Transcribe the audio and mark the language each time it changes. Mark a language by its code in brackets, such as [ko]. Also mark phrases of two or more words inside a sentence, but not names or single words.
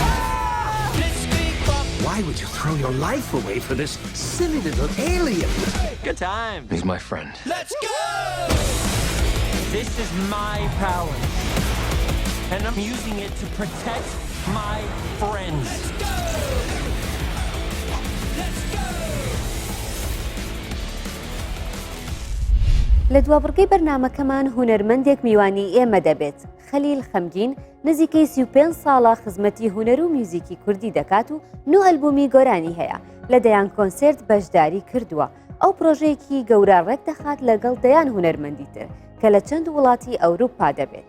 [en] Why would you throw your life away for this silly little alien? Good time. He's my friend. Let's go! This is my power. And I'm using it to protect my friends. Let's go! Let's go! [ckb] لە دوابڕگەی بەرنامەکەمان هونەرمەندێک میوانی ئێمە دەبێت. خەلیل خەمگین نزیکەی 35 ساڵە خزمەتی هونەر و میوزیکی کوردی دەکات و 9 ئەلبومی گۆرانی هەیە. لە دەیان کۆنسرت بەشداری کردووە. ئەو پرۆژەیەکی گەورە ڕێک دەخات لەگەڵ دەیان هونەرمەندی تر کە لە چەند وڵاتی ئەوروپا دەبێت.